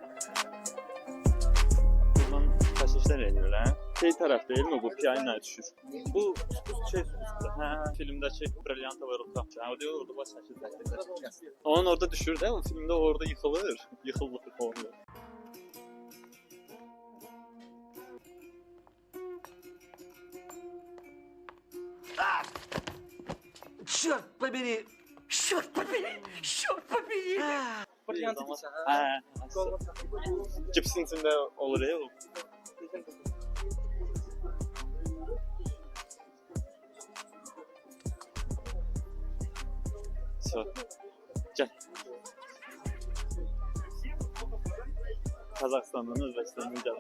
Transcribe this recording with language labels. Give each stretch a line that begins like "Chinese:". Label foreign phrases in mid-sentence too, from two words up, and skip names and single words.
Azerbaijani: Buradan təşkillər edirlər. Şey tərəf deyilmi bu? Piyaninaya düşür. Bu şey üstündə. Hə, filmdəki Brilliantova ruhda. O deyir, orada baş çəkir. Onun orada düşür də, o filmdə orada yıxılır. Yıxılır falan.
Russian: Черт побери! Черт побери! Черт побери!
Azerbaijani: Brilliantı deyirsən, Hə. Cipsin içində olur ya o. Gəl. Qazaxıstandan Özbəkistandan gəldim.